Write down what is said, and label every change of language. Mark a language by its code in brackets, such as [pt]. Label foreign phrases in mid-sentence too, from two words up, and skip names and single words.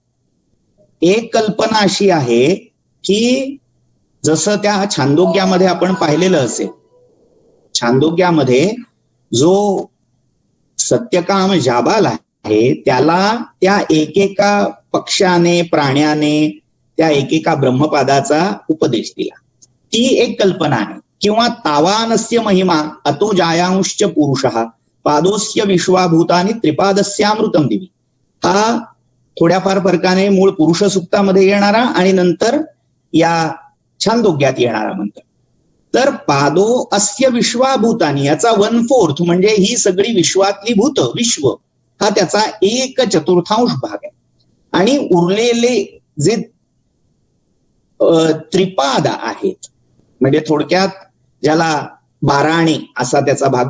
[mr] एक कल्पना अशी आहे की जसं त्या छांदोग्यामध्ये आपण पाहिलेलं असेल, छांदोग्यामध्ये जो सत्यकाम जाबाल आहे त्याला त्या एकेका पक्षाने, प्राण्याने त्या एकेका ब्रह्मपादाचा उपदेश दिला. ती एक कल्पना आहे. [sa] किंवा तावानस्य महिमा अतो जायांश्च पुरुषः पादोस्य विश्वाभूतानि त्रिपादस्यामृतम दिवी. [mr] हा थोड्याफार फरकाने मूळ पुरुष सूक्तामध्ये येणारा आणि नंतर या छांदोग्यात येणारा मंत्र. तर [sa] पादो अस्य विश्वाभूतानी [mr] याचा 1/4 म्हणजे ही सगळी विश्वातली भूत, विश्व, हा त्याचा 1/4 भाग आहे. आणि उरलेले जे त्रिपाद आहेत, म्हणजे थोडक्यात ज्याला बाराणे असा त्याचा भाग